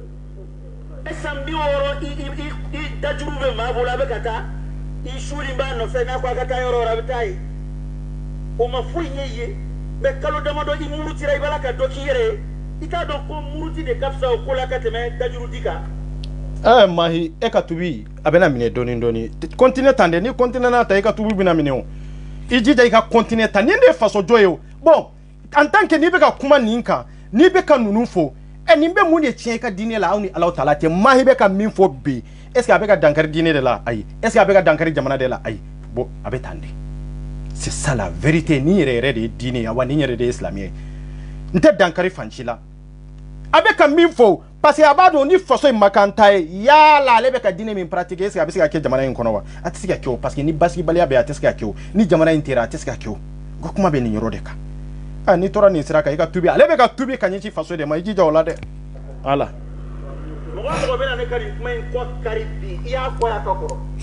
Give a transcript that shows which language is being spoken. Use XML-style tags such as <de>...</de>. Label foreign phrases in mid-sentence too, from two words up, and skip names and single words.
<bm>san 60 i dajuru bɛ maa bolo a bɛ ka taa i suuli b'a nɔfɛ n'a ko a ka taa yɔrɔ wɛrɛ a bɛ taa ye o ma foyi ɲɛ ye mais kalo damadɔ i murutira i b'a la ka dɔ k'i yɛrɛ ye i t'a dɔn ko muruti de ka fisa o ko la ka tɛmɛ dajuru di kan mahi e ka tubi a bɛna minɛ dɔɔni dɔɔni continue tan de ni continue n'a ta i ka tubi bɛna minɛ o i jija i ka continue tan nin de ye faso jɔ ye o bon</bm> <fr>en tant que</fr> <bm>n'i bɛ ka kuma nin kan n'i bɛ ka ninnu fɔ nin bɛ mun de tiɲɛ i ka diinɛ la aw ni Alahu Taala tɛ mahi bɛ ka min fɔ bi</bm> <fr>est ce que</fr> <bm>a bɛ ka dankari diinɛ de la ayi</bm> <fr>est ce que</fr> <bm>a bɛ ka dankari jamana de la ayi bon a bɛ tan de</bm> <fr>c'est ça la vérité</fr> <bm>nin yɛrɛ yɛrɛ de ye diinɛ ye wa nin yɛrɛ de ye silamɛ ye n tɛ dankari fan ci la a bɛ ka min fɔ</bm> <fr>parce que</fr> <bm>a b'a dɔn ni faso in ma kan ta ye yala ale bɛ ka diinɛ min pratiquer</bm> <fr>est ce que</fr> <bm>a bɛ se ka kɛ jamana in kɔnɔ wa a tɛ se ka kɛ o</bm> <fr>parce que</fr> <bm>ni basigibaliya bɛ a tɛ se ka kɛ o ni jamana in tera a tɛ se ka kɛ o ko kuma bɛ nin yɔrɔ de kan n'i tora nin sira kan i ka tubi ale bɛ ka tubi ka ɲɛsin faso de ma i jija o la dɛ voilà mɔgɔ bɛ na ne ka nin kuma in kɔ kari bi i y'a fɔ y'a ka kɔrɔ</bm>